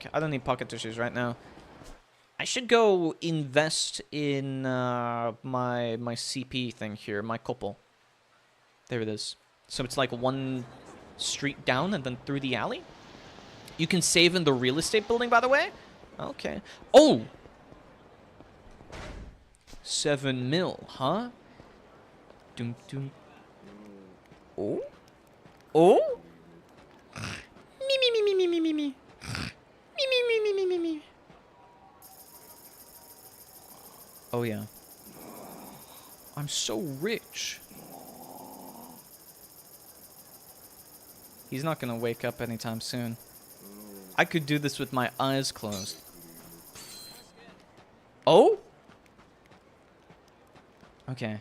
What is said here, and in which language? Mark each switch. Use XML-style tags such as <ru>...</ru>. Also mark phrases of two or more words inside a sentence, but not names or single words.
<en>I don't need pocket tissues right now. I should go invest in my CP thing here, my couple. There it is. So it's like one street down and then through the alley. You can save in the real estate building, by the way. Okay. Oh! 7 mil, huh? Dum dum. Oh? Oh? Me me me me me me me me. Me me me me me me me. Oh yeah. I'm so rich. He's not gonna wake up anytime soon. I could do this with my eyes closed. Oh? Okay.</en>